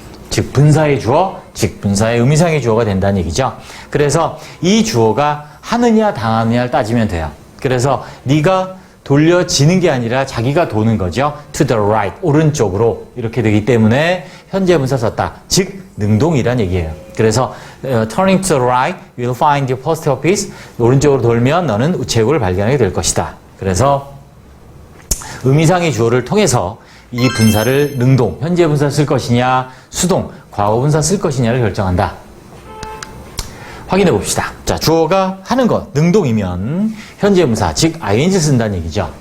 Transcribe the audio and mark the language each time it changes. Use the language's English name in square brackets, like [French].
[Korean] 즉 분사의 주어, 즉 분사의 의미상의 주어가 된다는 얘기죠. 그래서 이 주어가 하느냐 당하느냐를 따지면 돼요. 그래서 네가 돌려지는 게 아니라 자기가 도는 거죠. [English] to the right, [Korean] 오른쪽으로 이렇게 되기 때문에 현재 분사 썼다. 즉 능동이란 얘기예요. [English] 그래서 turning to the right, you will find your post office. [Korean] 오른쪽으로 돌면 너는 우체국을 발견하게 될 것이다. 그래서 의미상의 주어를 통해서 이 분사를 능동, 현재 분사 쓸 것이냐, 수동, 과거 분사 쓸 것이냐를 결정한다. 확인해 봅시다. 자, 주어가 하는 것, 능동이면 현재 분사, 즉 ing 쓴다는 얘기죠.